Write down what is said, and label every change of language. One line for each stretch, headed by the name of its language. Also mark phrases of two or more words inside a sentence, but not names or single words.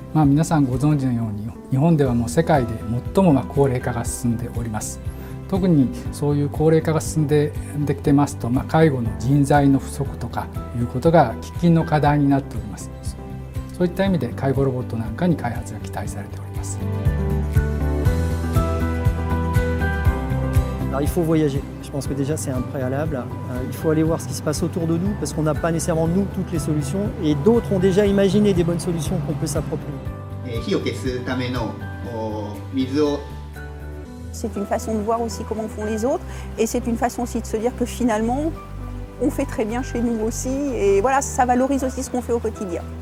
Japanese: 皆さんご存知のように、日本ではもう世界で最も高齢化が進んでおります。特にそういう高齢化が進んできてますと、介護の人材の不足とかいうことが喫緊の課題になっております。そういった意味で介護ロボットなんかに開発が期待されております。
French: Alors, il faut voyager. Je pense que déjà c'est un préalable. Il faut aller voir ce qui se passe autour de nous parce qu'on n'a pas nécessairement nous toutes les solutions et d'autres ont déjà imaginé des bonnes solutions qu'on peut s'approprier. C'est une façon de voir aussi comment font les autres et c'est une façon aussi de se dire que finalement on fait très bien chez nous aussi et voilà, ça valorise aussi ce qu'on fait au quotidien.